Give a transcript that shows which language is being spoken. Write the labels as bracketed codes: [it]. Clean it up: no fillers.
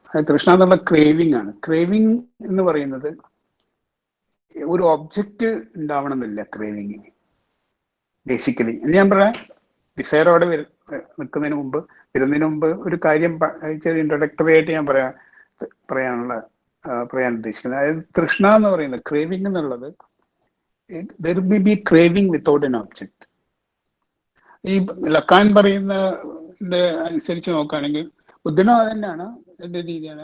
[ml] തൃഷ്ണ എന്നുള്ള ക്രേവിംഗ് ആണ്. ക്രേവിംഗ് എന്ന് പറയുന്നത് ഒരു ഒബ്ജക്റ്റ് ഉണ്ടാവണം എന്നില്ല ക്രേവിങ്ങിന്. ബേസിക്കലി ഞാൻ പറയാം, ഡിസയർ അവിടെ വരുന്നതിന് മുമ്പ് ഒരു കാര്യം ചെറിയ ഇൻട്രൊഡക്ടറി ആയിട്ട് ഞാൻ പറയാൻ ഉദ്ദേശിക്കുന്നത്. അതായത് തൃഷ്ണ എന്ന് പറയുന്നത്, ക്രേവിംഗ് എന്നുള്ളത് [en] there may be craving without an object. [ml] ഈ ലക്കാൻ പറയുന്ന അനുസരിച്ച് നോക്കുകയാണെങ്കിൽ ബുദ്ധനും അത് തന്നെയാണ്, എൻ്റെ രീതിയാണ്.